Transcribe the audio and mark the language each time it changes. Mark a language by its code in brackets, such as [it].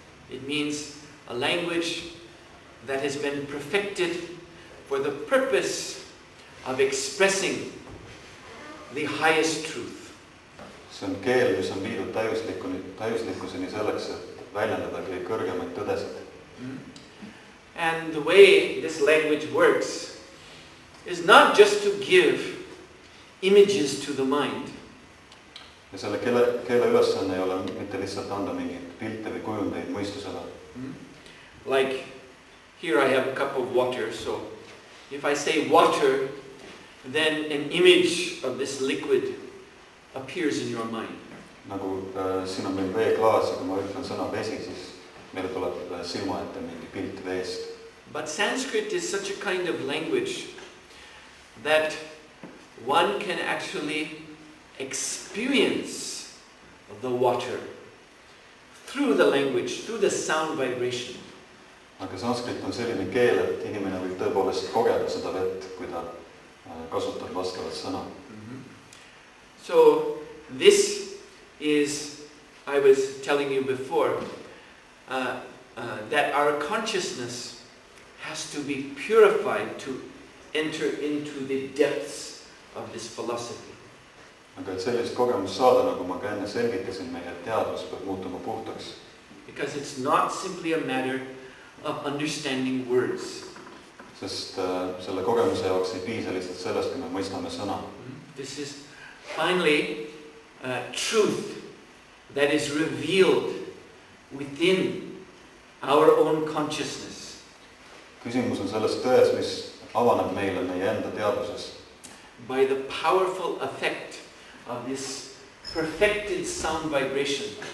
[en] It means a language that has been perfected for the purpose of expressing the highest truth. [et] See on keel, mis on viidud täiuslikkuseni selleks, et väljendada kõige kõrgemaid tõdesid. [en] And the way this language works is not just to give images to the mind. [et] Ja selle keele ülesanne ei ole mitte lihtsalt anda mingeid pilte või kujundeid mõistusele. [en] Like here I have a cup of water, so if I say water, then an image of this liquid appears in your mind. [et] Nagu siin on meil veeklaas ja kui ma ütlen sõna vesi, siis meile tuleb silma ette mingi pilt veest. [en] But Sanskrit is such a kind of language that one can actually experience the water through the language, through the sound vibration. [et] Aga sanskrit on selline keel, et inimene võib tõepoolest kogeda seda vett, kui ta kasutab vastavat sõna. [en] So this is, I was telling you before, that our consciousness has to be purified to enter into the depths of this philosophy. [et] Aga et sellist kogemust saada, nagu ma ka enne selgitasin, meie teadvus peab muutuma puhtaks. [en] Because it's not simply a matter of understanding words. [et] Sest selle kogemuse jaoks ei piisa lihtsalt sellest, kui me mõistame sõna. [en] This is finally truth that is revealed within our own consciousness. [et] Küsimus on selles tões, mis avaneb meile meie enda teadvuses. [en] By the powerful effect of this perfected sound vibration.